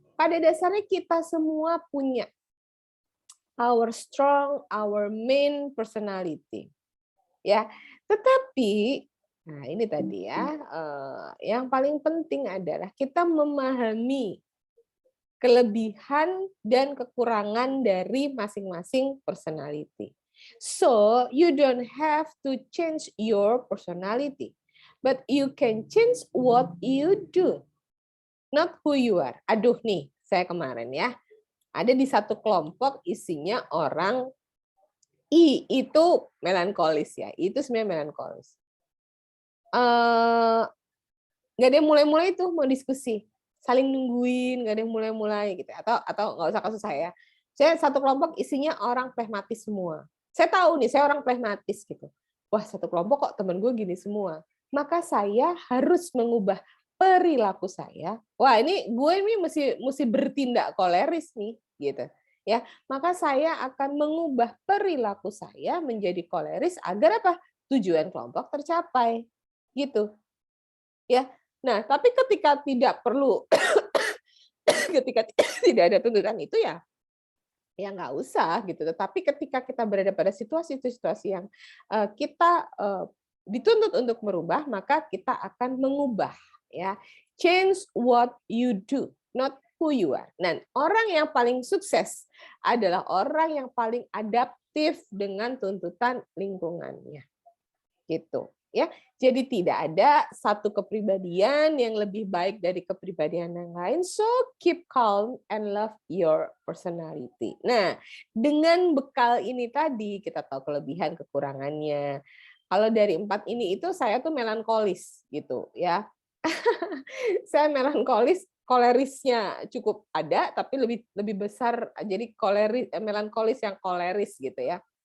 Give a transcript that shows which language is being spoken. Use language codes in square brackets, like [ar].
[id] pada dasarnya kita semua punya [en] our strong, our main personality. [id] Ya, tetapi nah ini tadi ya, yang paling penting adalah kita memahami kelebihan dan kekurangan dari masing-masing personality. [en] So, you don't have to change your personality, but you can change what you do, not who you are. [id] Aduh nih, saya kemarin ya, ada di satu kelompok isinya orang I, itu melankolis ya, itu sebenarnya melankolis. Nggak ada yang mulai-mulai tuh mau diskusi, saling nungguin, nggak ada yang mulai-mulai gitu, atau nggak usah kasus saya satu kelompok isinya orang pragmatis semua. Saya tahu nih, saya orang pragmatis gitu. Wah, satu kelompok kok temen gue gini semua. Maka saya harus mengubah perilaku saya. Wah, ini gue ini mesti bertindak koleris nih, gitu. Ya, maka saya akan mengubah perilaku saya menjadi koleris agar apa? Tujuan kelompok tercapai. Gitu. Ya. Nah, tapi ketika tidak perlu ketika tidak ada tuntutan itu ya nggak usah gitu. Tetapi ketika kita berada pada situasi-situasi yang kita dituntut untuk merubah, maka kita akan mengubah ya. [en] Change what you do, not who you are. [id] Dan orang yang paling sukses adalah orang yang paling adaptif dengan tuntutan lingkungannya. Gitu. Ya, jadi tidak ada satu kepribadian yang lebih baik dari kepribadian yang lain. [en] So keep calm and love your personality. [id] Nah, dengan bekal ini tadi kita tahu kelebihan kekurangannya. Kalau dari 4 ini itu saya tuh melankolis gitu ya. Saya melankolis, kolerisnya cukup ada tapi lebih besar, jadi melankolis yang koleris gitu ya.